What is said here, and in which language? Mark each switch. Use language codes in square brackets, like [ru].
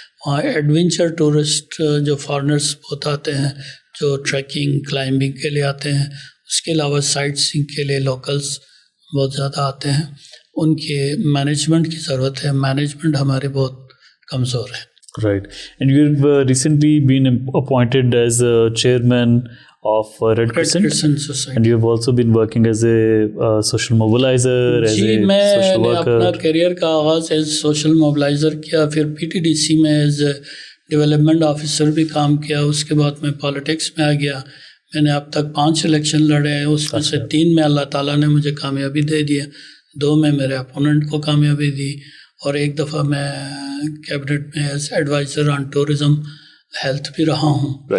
[ur] وہاں adventure tourist جو foreigners بہت آتے ہیں, جو ٹریکنگ کلائمبنگ کے لیے آتے ہیں, اس کے علاوہ سائٹ سینگ کے لیے لوکلز بہت زیادہ آتے ہیں. ان کے مینجمنٹ کی ضرورت ہے, مینجمنٹ ہمارے بہت کمزور ہے. [en] Right. And you've recently been appointed as a chairman of Red Crescent Society. And you've also been working as a social mobilizer, as a social worker. [ur] میں نے اپنا کیریئر کا آغاز ایز سوشل موبلائزر کیا, پھر پی ٹی ڈی سی میں as development officer بھی کام کیا. اس کے بعد میں پالیٹکس میں آ گیا. میں نے اب تک 5 الیکشن لڑے ہیں, اس میں سے 3 میں اللہ تعالیٰ نے مجھے کامیابی دے دیا, 2 میں میرے اپوننٹ کو کامیابی دی, اور ایک دفعہ میں کیبنٹ میں ایز ایڈوائزر آن ٹورزم ہیلتھ بھی رہا ہوں.